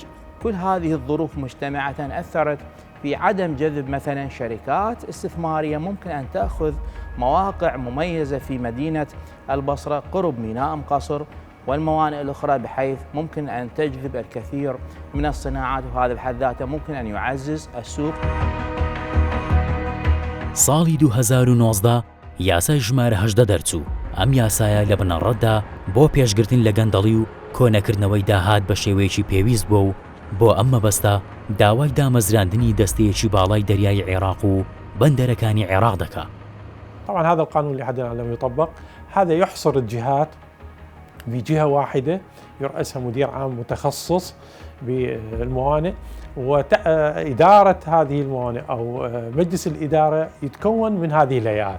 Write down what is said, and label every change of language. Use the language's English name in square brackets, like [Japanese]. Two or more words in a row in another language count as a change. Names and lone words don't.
[Arabic] كل هذه الظروف مجتمعة أثرت في عدم جذب مثلا شركات استثمارية ممكن أن تأخذ مواقع مميزة في مدينة البصرة قرب ميناء أم قصر والموانئ الأخرى، بحيث ممكن أن تجذب الكثير من الصناعات، وهذا بحد ذاته ممكن أن يعزز السوق. [Central Kurdish] ساڵی 2019 یاسای ژمارە 18 دەرچوو. ئەم یاسایە لە بنەڕەتدا بۆ پێشگرتن لە گەندەڵی و کۆنەکردنەوەی داهات بە شێوەیەکی پێویست بووە و بۆ ئەم مەبەستە داوای دامەزراندنی دەستەیەکی باڵای دەریای عێراق و بەندەرەکانی عێراق دەکات. [Arabic] طبعا هذا القانون لحد الآن لم يطبق. هذا يحصر الجهات بجهة واحدة يرأسها مدير عام متخصص بالموانئ، وإدارة هذه الموانئ أو مجلس الإدارة يتكون من هذه الهيئات.